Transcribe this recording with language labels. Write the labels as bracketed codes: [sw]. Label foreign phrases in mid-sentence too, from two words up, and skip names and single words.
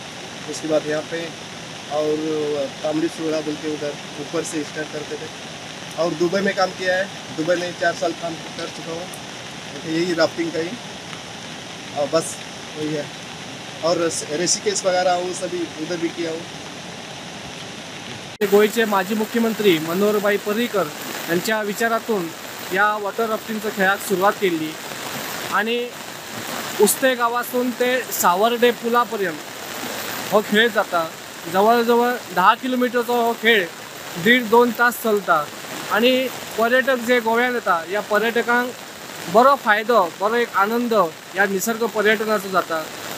[hi] उसके बाद यहाँ पे और तामड़ी सूरा बोल के उधर ऊपर से स्टार्ट करते थे। और दुबई में काम किया है, दुबई में 4 साल काम कर चुका हूँ। यही राफ्टिंग का ही और बस वही है। और ऋषिकेश वगैरह वो सभी उधर भी किया हूँ। [kok] गोयचे माजी मुख्यमंत्री मनोहरभाई पर्रीकर यांच्या विचारातून या वॉटर राफ्टिंगच्या खेळात सुरुवात केली आणि उस्ते गावातून ते सावर्डे पुलापर्यंत हो खेळ जाता। जवळजवळ 10 किलोमीटरचा हो खेळ 1.5-2 तास चलता आणि पर्यटक जे गोव्यात येता या पर्यटकांक बरो फायदो, बरो एक आनंद या निसर्ग पर्यटनाचो जाता।